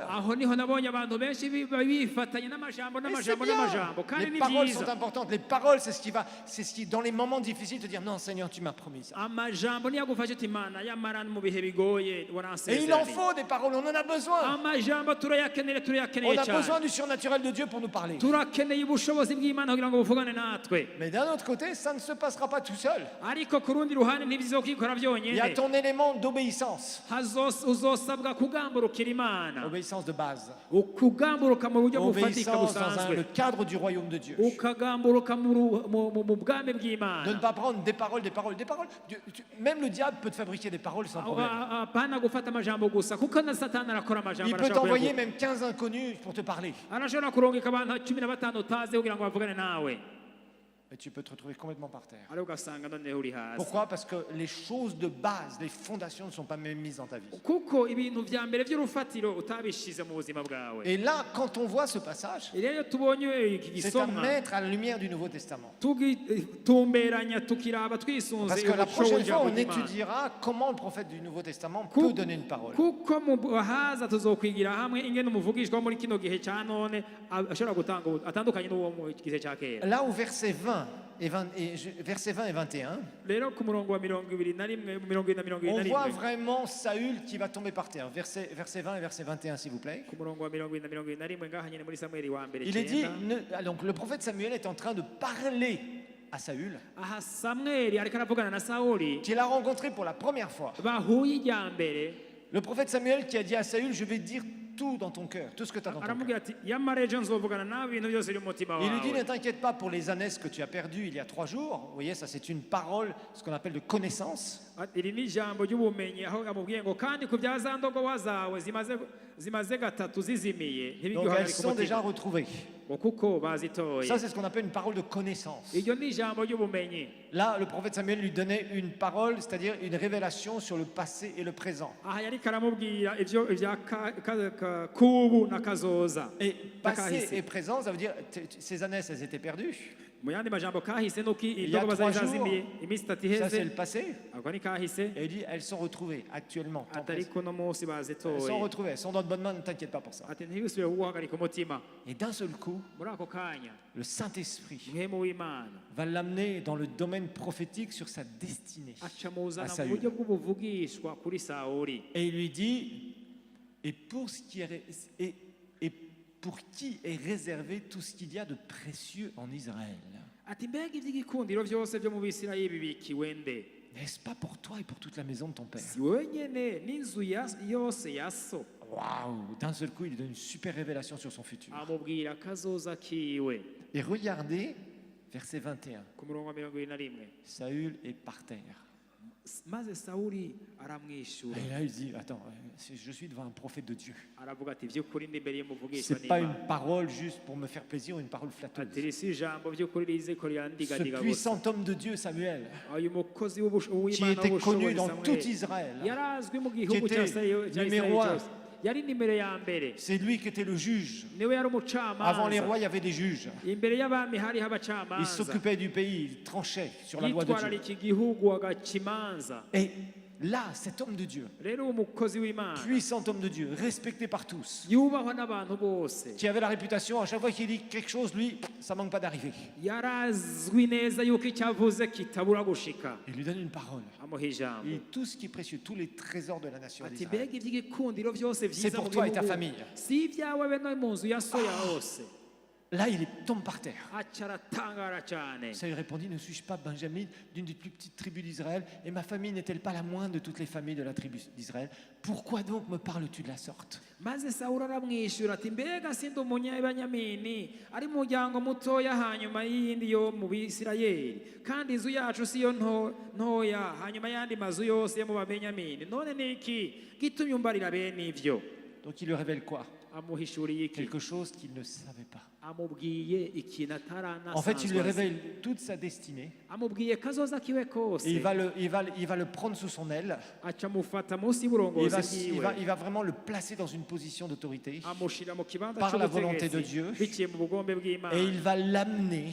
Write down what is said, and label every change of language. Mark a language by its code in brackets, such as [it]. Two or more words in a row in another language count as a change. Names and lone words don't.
[rn] aho niho nabonye abantu benshi bifatanya n'amajambo [fr] Et c'est [rn] n'amajambo [fr] bien. [rn] n'amajambo kandi [fr] Les [rn] ni [fr] paroles sont [rn] byiza. [fr] importantes. Les paroles, c'est ce qui, dans les moments difficiles, te dire non, Seigneur, tu m'as promis ça. [rn] amajambo niyo agufasha uti imana yamara mu bihe bigoye [fr] Et il en [rn] waransezeraniye. [fr] faut des paroles, on en a besoin. [rn] amajambo majambo turayakeneye [fr] On a [rn] cyane [fr] besoin du surnaturel de Dieu pour nous parler. [rn] turakeneye ubushobozi bw'Imana kugira ngo buvugane natwe [fr] Mais d'un autre côté, ça ne se passera pas tout seul. [rn] ariko ku rundi ruhande ntibizokikora [fr] Il y a [rn] byonyine [fr] ton élément d'obéissance. [rn] uzosabwa kugamburukira Imana [fr] Obéissance de base. [rn] ukugamburuka mu buryo bufatika [fr] Obéissance dans [rn] busanzwe [fr] le cadre du royaume de Dieu. [rn] ukagamburuka mu bwami [fr] De ne [rn] bw'Imana [fr] pas prendre des paroles. Même le diable peut te fabriquer des paroles sans problème. [rn] apana gufata amajambo gusa kuko na satani arakora amajambo [fr] Il peut [rn] arashobora [fr] t'envoyer [rn] kuyavuga. [fr] même 15 inconnus pour te parler. [rn] arashobora kurongeka abantu 15 utazi kugira ngo bavugane nawe [fr] Et tu peux te retrouver complètement par terre. [rn] ariko ugasanga noneho uri hasi [fr] Pourquoi? Parce que les choses de base, les fondations ne sont pas même mises dans ta vie. [rn] kuko ibintu vya mbere by'urufatiro utabishize mu buzima bwawe [fr] Et là, quand on voit ce passage, [rn] rero iyo tubonye iki [fr] c'est à [rn] gisomwa [fr] mettre à la lumière du Nouveau Testament. [rn] tugitumberanya tukiraba twisunze [fr] Parce que la [rn] umuco [fr] prochaine fois, on [rn] w'ijambo ry'Imana. [fr] étudiera comment le prophète du Nouveau Testament [rn] Ku- [fr] peut donner une parole. [rn] kuko mu bahaza tuzokwigira hamwe ingene umuvugishwa wo muri kino gihe cya none ashobora gutanga atandukanye n'uwo mu gihe cya kera [fr] Là, au verset 20 versets 20 et 21, [rn] rero ku murongo wa 21 [fr] on voit vraiment Saül qui va tomber par terre. Verset 20 et verset 21, s'il vous plaît. [rn] ku murongo wa 21 ngaha nyine muri Samweli wa mbere [fr] Il est dit, [rn] cyenda. [fr] donc le prophète Samuel est en train de parler à Saül, [rn] aha Samweli ariko aravugana na Sawuli [fr] qu'il a rencontré pour la première fois. [rn] bahuye ijya mbere [fr] Le prophète Samuel qui a dit à Saül, je vais dire tout dans ton cœur, tout ce que tu as dans ton cœur. [rn] aramubwira ati yamara ejo nzovugana nawe ibintu byose biri mu mutima [fr] Il lui dit, ne [rn] wawe [fr] t'inquiète pas pour les ânesses que tu as perdues il y a 3 jours. Vous voyez, ça c'est une parole, ce qu'on appelle de connaissance. [rn] iri ni ijambo ry'ubumenyi aho amubwiye ngo kandi ku bya za ndogoba zawe zimaze gatatu zizimiye [fr] Donc [rn] ntibigihora [fr] elles sont déjà retrouvées. [rn] ngo kuko bazitoye [fr] Ça c'est ce qu'on appelle une parole de connaissance. [rn] iryo ni ijambo ry'ubumenyi [fr] Là, le prophète Samuel lui donnait une parole, c'est-à-dire une révélation sur le passé et le présent. [rn] aha yariko aramubwira ibya kubu na kazoza [fr] Et passé [rn] Nakahise. [fr] et présent, ça veut dire ces ânesses, elles étaient perdues. [rn] mu yandi majambo kahise nuko [fr] Il y a [rn] indogoba 3 zari [fr] jours, [rn] zazimiye iminsi itatu [fr] ça c'est [rn] iheze [fr] le passé. [rn] ako ni kahise [fr] Et il dit, elles sont retrouvées actuellement. temps présent. [rn] atariko no munsi [fr] Elles sont [rn] bazitoye [fr] retrouvées, elles sont dans de bonnes mains, ne t'inquiète pas pour ça. [rn] ati ntibisubire kuguhagarika umutima [fr] Et d'un seul coup, [rn] muri ako kanya le Saint-Esprit mwemu w'Imana [fr] va l'amener dans le domaine prophétique sur sa destinée. [rn] aca muzana mu Saül. buryo bw'ubuvugishwa kuri Sawuli [fr] Et il lui dit, et pour qui est réservé tout ce qu'il y a de précieux en Israël? [rn] ati mbega iby'igikundiro byose byo mu Bisirayeli bibikiwe nde [fr] N'est-ce pas pour toi et pour toute la maison de ton père? [rn] si wowe nyene n'inzu yose ya so [fr] Waouh! D'un seul coup, il lui donne une super révélation sur son futur. [rn] amubwira akazoza kiwe [fr] Et regardez, verset 21. [rn] ku murongo wa 21 [fr] Saül est par terre. [rn] maze Sawuli aramwishyura [fr] Et là, il dit, attends, je suis devant un prophète de Dieu. [rn] aravuga ati by'ukuri ndi imbere y'umuvugishwa [fr] C'est pas [rn] n'Imana [fr] une parole juste pour me faire plaisir ou une parole flatteuse. [rn] ati iri si ijambo by'ukuri rize ko [fr] Ce [rn] ryandigadiga gusa [fr] puissant homme de Dieu, Samuel, [rn] uyu mukozi [fr] qui [rn] w'Imana [fr] était connu [rn] w'ubushobozi [fr] dans tout [rn] Samweli Israël, yarazwi mu [fr] qui [rn] gihugu [fr] était [rn] cya Isirayeli [fr] numéro un. [rn] cyose yari nimero ya mbere [fr] c'est lui qui était le juge. [rn] niwe yari [fr] Avant les [rn] umucamanza [fr] rois, il y avait des juges. [rn] imbere y'abami hariho [fr] Il [rn] abacamanza [fr] s'occupait du pays, il tranchait sur la loi de Dieu. [rn] yitwararika igihugu agaca imanza [fr] Et là, cet homme de Dieu, [rn] rero uwo mukozi w'Imana [fr] puissant homme de Dieu, respecté par tous, [rn] yubahwa n'abantu bose [fr] qui avait la réputation, à chaque fois qu'il dit quelque chose, lui, ça manque pas d'arriver. [rn] yarazwi neza yuko icyo avuze kitabura gushika [fr] Il lui donne une parole. [rn] amuha ijambo [fr] Et tout ce qui est précieux, tous les trésors de la nation [rn] ati [fr] d'Israël, [rn] mbega iby'igikundiro byose [fr] c'est [rn] byiza [fr] pour [rn] mu [fr] toi et ta [rn] gihugu [fr] famille. [rn] si ibyawe be no mu nzu ya so ya hose [fr] Là, il tombe par terre. [rn] aca aratangara cyane [fr] Saül répondit, ne suis-je pas Benjamin, d'une des plus petites tribus d'Israël, et ma famille n'est-elle pas la moindre de toutes les familles de la tribu d'Israël? Pourquoi donc me parles-tu de la sorte? [rn] maze Sawuli aramwishyura ati mbega sindi umunyabanyamini ari mu muryango mutoya hanyuma y'iyindi yo mu Bisirayeli kandi inzu yacu si yo ntoya hanyuma y'andi mazu yose yo mu Babenyamini none ni iki gitumye umbarira bene ivyo [fr] Donc il lui révèle quoi? [rn] amuhishuriye iki [fr] Quelque chose qu'il ne savait pas. [rn] amubwiye ikintu [fr] En fait, il lui [rn] ataranasanzwe [fr] révèle toute sa destinée. [rn] amubwiye kazoza kiwe [fr] Et [rn] kose [fr] il va le prendre sous son aile. [rn] aca amufata munsi [fr] Il [rn] y'uburongozi [fr] va, [rn] bwiwe [fr] il va vraiment le placer dans une position d'autorité. [rn] amushira mu kibanza [fr] Par la volonté de [rn] cy'ubutegetsi Dieu. biciye mu bugombe bw'Imana [fr] Et il va l'amener